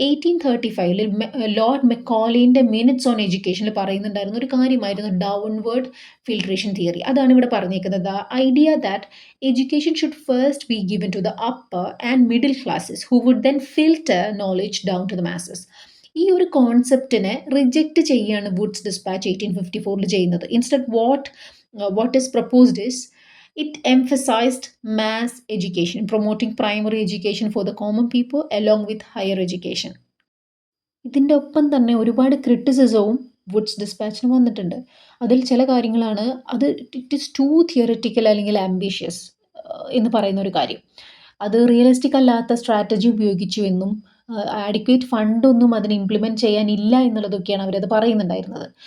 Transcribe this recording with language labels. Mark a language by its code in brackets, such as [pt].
[ml] 1835 Lord മെക്കോളിൻ്റെ minutes on എഡ്യൂക്കേഷനിൽ പറയുന്നുണ്ടായിരുന്ന ഒരു കാര്യമായിരുന്നു downward filtration theory. അതാണ് ഇവിടെ പറഞ്ഞേക്കുന്നത്. [en] The idea that education should first be given to the upper and middle classes who would then filter knowledge down to the masses. [ml] ഈ ഒരു കോൺസെപ്റ്റിനെ reject ചെയ്യുകയാണ് Woods dispatch 1854 ചെയ്യുന്നത്. [en] Instead what is proposed is it emphasized mass education, promoting primary education for the common people along with higher education. [ml] ഇതിൻ്റെ ഒപ്പം തന്നെ ഒരുപാട് ക്രിറ്റിസിസവും Woods ഡിസ്പാച്ചിന് വന്നിട്ടുണ്ട്. അതിൽ ചില കാര്യങ്ങളാണ് [en] it is too theoretical [ml] അല്ലെങ്കിൽ ആംബിഷ്യസ് എന്ന് പറയുന്ന ഒരു കാര്യം. അത് റിയലിസ്റ്റിക് അല്ലാത്ത സ്ട്രാറ്റജി ഉപയോഗിച്ചു എന്നും ആഡിക്വേറ്റ് ഫണ്ടൊന്നും അതിന് ഇംപ്ലിമെൻറ്റ് ചെയ്യാനില്ല എന്നുള്ളതൊക്കെയാണ് അവരത് പറയുന്നുണ്ടായിരുന്നത്.